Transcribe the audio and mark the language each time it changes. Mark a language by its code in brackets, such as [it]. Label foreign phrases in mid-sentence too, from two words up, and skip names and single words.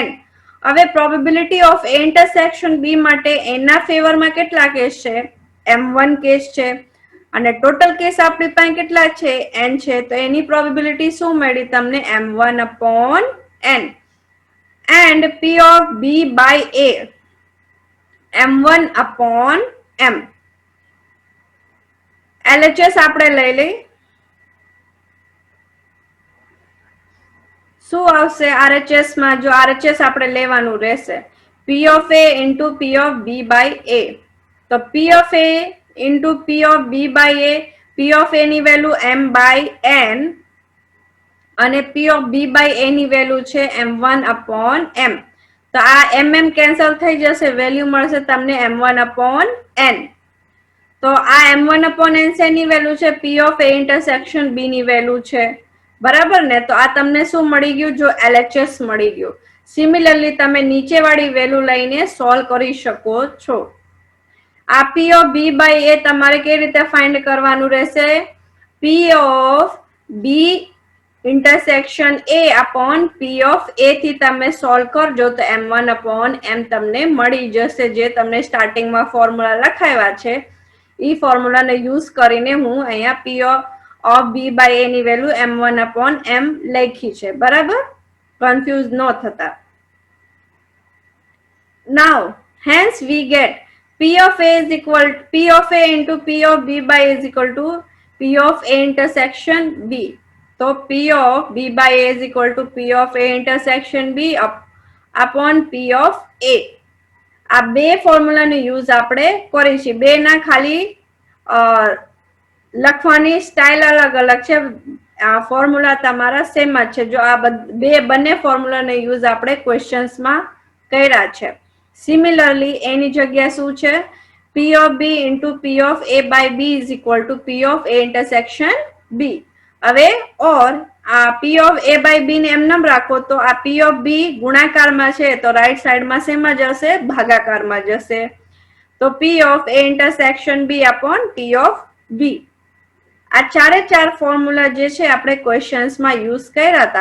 [gu] હવે [en] probability of A intersection B [gu] માટે એના ફેવરમાં કેટલા કેસ છે? m1 કેસ છે. અને ટોટલ કેસ આપણી પાસે કેટલા છે? n છે. તો એની પ્રોબેબિલિટી શું મળી તમને? [en] m1 upon n. એન્ડ P of B by A m1 upon m. [gu] LHS આપણે લઈ લઈ. શું આવશે RHS માં? જો RHS આપણે લેવાનું રહેશે [en] P of A into P of B by A. [gu] તો [en] P of A into P of B by A, P of A [gu] ની વેલ્યુ [en] m by n [gu] અને [en] P of B by A [gu] ની વેલ્યુ છે [en] m1 upon m. [gu] તો આ mm કેન્સલ થઈ જશે, વેલ્યુ મળશે તમને [en] m1 upon n. [gu] તો આ [en] m1 upon n [gu] ની વેલ્યુ છે? [en] P of A intersection B [gu] ની વેલ્યુ છે. બરાબર ને? તો આ તમને શું મળી ગયું? જો LHS મળી ગયું. સિમિલરલી તમે નીચેવાળી વેલ્યુ લઈને સોલ્વ કરી શકો છો. આ [en] P of B by A [gu] તમારે કેવી રીતે ફાઇન્ડ કરવાનું રહેશે? [en] P of B intersection A upon P of A [gu] થી તમે સોલ્વ કરજો તો [en] m1 upon m [gu] તમને મળી જશે. જે તમને સ્ટાર્ટિંગમાં ફોર્મ્યુલા લખાવ્યા છે એ ફોર્મ્યુલાને યુઝ કરીને હું અહીંયા [en] P of B by A [gu] ની વેલ્યુ [en] m1 upon m [gu] લખી છે. બરાબર? કન્ફ્યુઝ ન થતા. [en] Now, hence we get P of A is equal P of A into P of B by A is equal to P of A intersection B. તો P of B by A is equal to P of A intersection B upon P of A. [gu] આ બે ફોર્મ્યુલાનો યુઝ આપણે કરીશું. બે ના ખાલી લખવાની સ્ટાઇલ અલગ અલગ છે, આ ફોર્મ્યુલા તમારા સેમ જ છે. જો આ બંને ફોર્મ્યુલાનો યુઝ આપણે ક્વેશ્ચન્સમાં કર્યા છે. સિમિલરલી એની જગ્યા શું છે? [en] P of B into P of A by B is equal to P of A intersection B. [gu] હવે ઓર આ [en] P of A by B [gu] ને એમ રાખો તો આ [en] P of B [gu] ગુણાકારમાં છે તો રાઈટ સાઈડમાં શેમાં જશે? ભાગાકારમાં જશે. [en] તો P of A intersection B upon P of B. [gu] આ ચારે ચાર ફોર્મ્યુલા જે છે આપણે ક્વેશ્ચન્સમાં યુઝ કર્યા હતા.